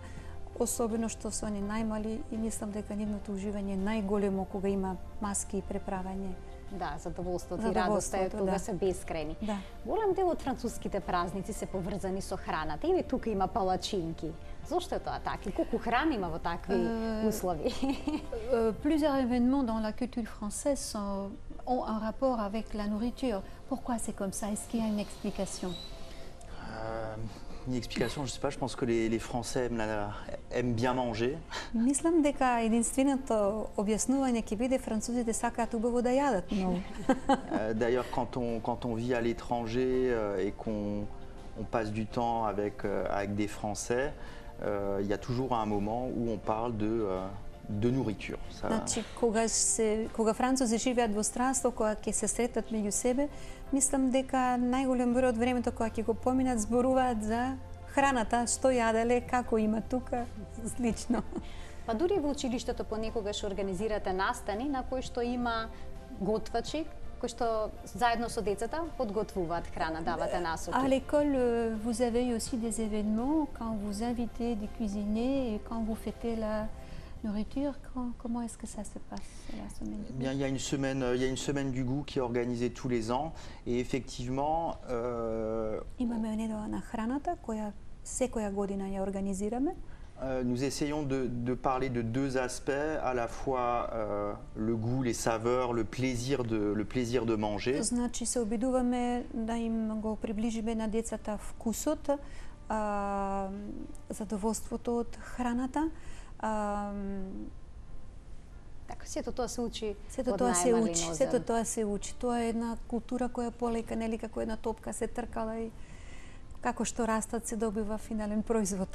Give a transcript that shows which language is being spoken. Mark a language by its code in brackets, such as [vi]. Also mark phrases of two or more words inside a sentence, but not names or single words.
[mk] Особено што се они најмали и мислам дека нивното уживање е најголемо кога има маски и преправање. Да, задоволството и радоста е тога да. се бескрајни. Да. Голем дел од француските празници се поврзани со храната. Еве тука има палачинки. Зошто е тоа така? И колку храна има во такви услови? [fr] Plusieurs événements dans la culture française ont un rapport avec la nourriture. Pourquoi c'est comme ça? Est-ce qu'il y a une explication? Une explication, je sais pas, je pense que les Français aiment bien manger. [mk] Мислам дека единственото објаснување ќе биде французите сакаат убаво да јадат многу. [fr] D'ailleurs, quand on vit à l'étranger et qu'on passe du temps avec des Français, il y a toujours un moment où on parle de nourriture. [mk] Значи, кога французи живеат во странство, кога ќе се сретат меѓу себе, мислам дека најголем број од времето кога ќе го поминат зборуваат за храната, што јаделе, како има тука, слично. Па дури во училиштето понекогаш организирате настани на кои што има готвачи кои што заедно со децата подготвуваат храна, давате насоки. [fr] À l'école, vous avez aussi des événements quand vous invitez des cuisiniers et quand vous fêtez la nourriture. Comment est-ce que ça se passe la semaine du Eh bien, il y a une semaine du goût qui est organisée tous les ans et effectivement, [mk] Имаме недела на храната која секоја година ја организираме. [fr] nous essayons de parler de deux aspects, à la fois le goût, les saveurs, le plaisir de manger. [mk] Значи се обидуваме да им го приближиме на децата вкусот, задоволството од храната. Така, сето тоа се учи Сето од тоа се најмалин учи, озен. сето тоа се учи. Тоа е една култура која полека, нели како една топка се тркала и како што растат се добива финален производ.